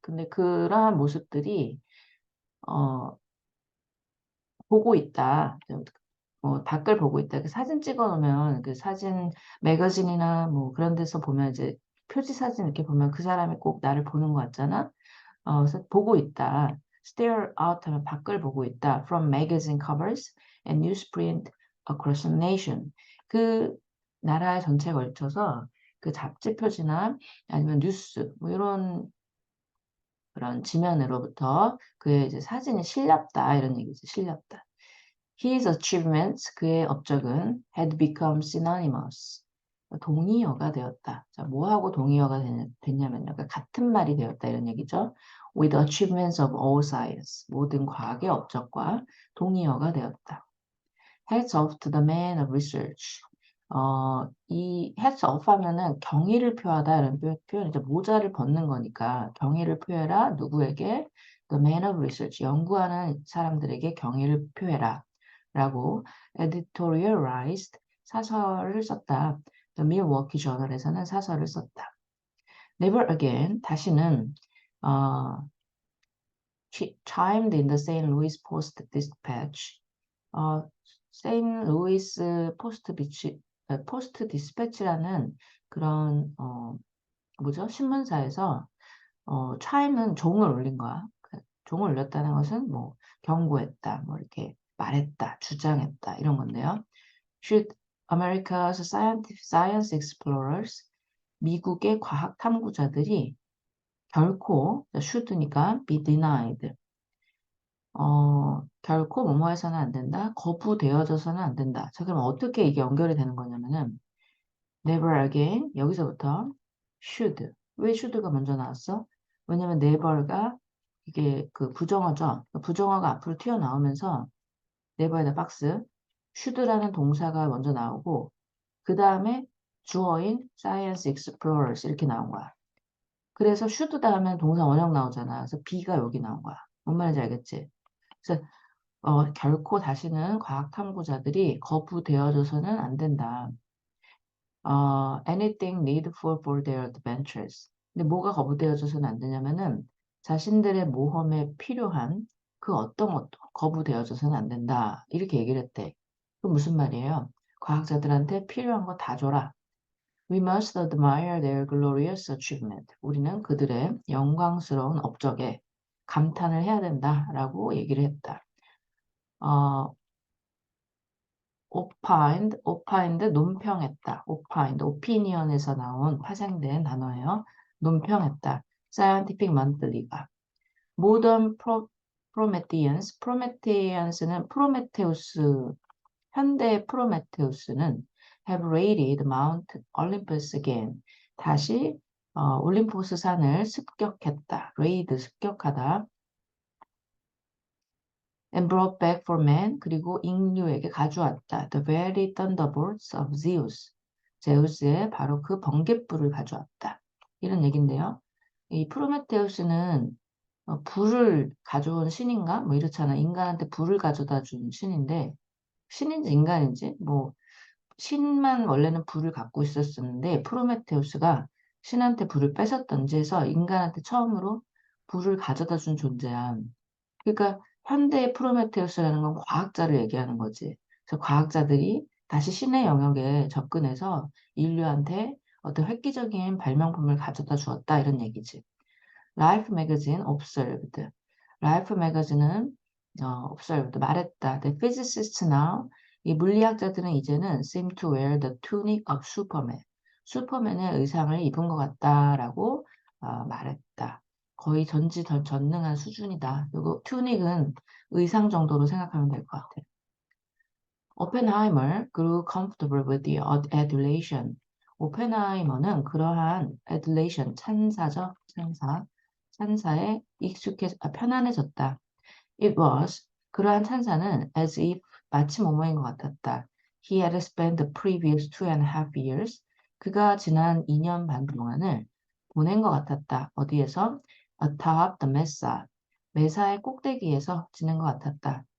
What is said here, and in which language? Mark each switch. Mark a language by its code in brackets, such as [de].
[ko] 근데 그러한 모습들이 보고 있다. 밖을 보고 있다. 그 사진 찍어 놓으면 그 사진 매거진이나 그런 데서 보면 이제 표지 사진 이렇게 보면 그 사람이 꼭 나를 보는 것 같잖아. 그래서 보고 있다. stare out 하면 밖을 보고 있다. [en] From magazine covers and newsprint across the nation. [ko] 그 나라 전체에 걸쳐서 그 잡지 표지나 아니면 뉴스 이런 그런 지면으로부터 그의 이제 사진이 실렸다 이런 얘기죠. 실렸다. [en] His achievements, [ko] 그의 업적은 [en] had become synonymous. [ko] 동의어가 되었다. 자, 뭐하고 동의어가 됐냐면요. 그러니까 같은 말이 되었다 이런 얘기죠. [en] With achievements of all science. [ko] 모든 과학의 업적과 동의어가 되었다. [en] Hats off to the man of research. [ko] 이 hats off 하면은 경의를 표하다 이런 표현이죠. 모자를 벗는 거니까 경의를 표해라. 누구에게? [en] The man of research. [ko] 연구하는 사람들에게 경의를 표해라. 라고 editorialized 사설을 썼다. The Milwaukee Journal에서는 사설을 썼다. [en] Never again, [ko] 다시는 [en] chimed in the St. Louis Post-Dispatch. [ko] 세인루이스 포스트 디스패치라는 그런 신문사에서 chime은 종을 울린 거야. 종을 울렸다는 것은 경고했다, 이렇게 말했다, 주장했다 이런 건데요. [en] Should America's science explorers, [ko] 미국의 과학 탐구자들이 결코 should니까 [en] be denied. [ko] 결코 뭐뭐해서는 안 된다. 거부되어져서는 안 된다. 자, 그럼 어떻게 이게 연결이 되는 거냐면은 never again 여기서부터 should. 왜 should가 먼저 나왔어? 왜냐면 never가 이게 그 부정어죠. 부정어가 앞으로 튀어나오면서 never에다 박스 should라는 동사가 먼저 나오고 그 다음에 주어인 science explorers 이렇게 나온 거야. 그래서 should 다음에 동사 원형 나오잖아. 그래서 be가 여기 나온 거야. 뭔 말인지 알겠지? 그래서 결코 다시는 과학 탐구자들이 거부되어져서는 안 된다. [en] Anything needful for their adventures. [ko] 근데 뭐가 거부되어져서는 안 되냐면은 자신들의 모험에 필요한 그 어떤 것도 거부되어져서는 안 된다. 이렇게 얘기를 했대. 그 무슨 말이에요? 과학자들한테 필요한 거 다 줘라. [en] We must admire their glorious achievement. [ko] 우리는 그들의 영광스러운 업적에 감탄을 해야 된다라고 얘기를 했다. opined, 논평했다. opinion에서 나온 파생된 단어예요. 논평했다. scientific monthly가. modern [en] Prometheans. [ko] Prometheans는 프로메테우스, 현대 프로메테우스는 [en] have raided Mount Olympus again. [ko] 다시 올림포스 산을 습격했다. raid, 습격하다. [en] and brought back for man. [ko] 그리고 인류에게 가져왔다. [en] the very thunderbolts of Zeus. [ko] 제우스의 바로 그 번갯불을 가져왔다. 이런 얘긴데요. 이 프로메테우스는 불을 가져온 신인가? 뭐 이렇잖아. 인간한테 불을 가져다 준 신인데, 신인지 인간인지, 뭐, 신만 원래는 불을 갖고 있었었는데, 프로메테우스가 신한테 불을 뺏었던지 해서 인간한테 처음으로 불을 가져다 준 존재야. 그러니까 현대의 프로메테우스라는 건 과학자를 얘기하는 거지. 그래서 과학자들이 다시 신의 영역에 접근해서 인류한테 어떤 획기적인 발명품을 가져다 주었다 이런 얘기지. [en] Life Magazine observed. Life Magazine은 observed [ko] 말했다. [en] The physicists now [ko] 이 물리학자들은 이제는 [en] seem to wear the tunic of Superman. [ko] 슈퍼맨의 의상을 입은 것 같다라고 말했다. 거의 전능한 수준이다. 그리고 튜닉은 의상 정도로 생각하면 될 것 같아. [en] Oppenheimer grew comfortable with the adulation. [ko] 오펜하이머는 그러한 adulation, 찬사죠. 찬사에 편안해졌다. [en] It was, [ko] 그러한 찬사는 [en] as if [ko] 마치 뭐뭐인 것 같았다. [en] He had spent the previous 2.5 years. [ko] 그가 지난 2년 반 동안을 보낸 것 같았다. 어디에서? [en] Atop the Mesa. [ko] 메사의 꼭대기에서 지낸 것 같았다.